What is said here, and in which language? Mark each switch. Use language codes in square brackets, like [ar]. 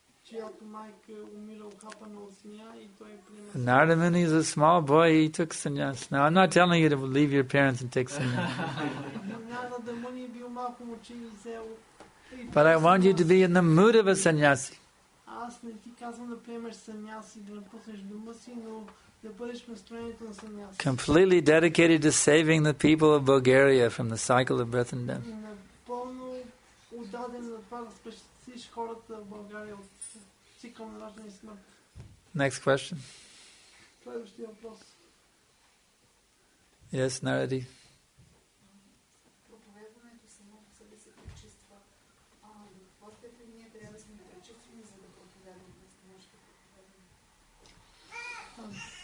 [bg] чиято майка умира ухапана от змия и той приема. [en] Narada Muni is a small boy, he took sannyas. Now, I'm not telling you to leave your parents and take sannyas. [bg] Нарада Муни бил малко момче и взел. [en] But I want you to be in the mood of a sannyasi. [bg] Аз не ти казвам да приемеш саняси, да напуснеш дома си, но да бъдеш в настроението на саняси. [en] Completely dedicated to saving the people of Bulgaria from the cycle of birth and death. [bg] Напълно отдаден на това да спасиш хората в България от цикъл на раждане и смърт. [en] Next question. [bg] Следващия въпрос. [en] Yes, Naradi. [bg] Проповядването само по себе си пречиства. В какво степен ние трябва да сме пречистени, за да проповядваме нашето проповядване?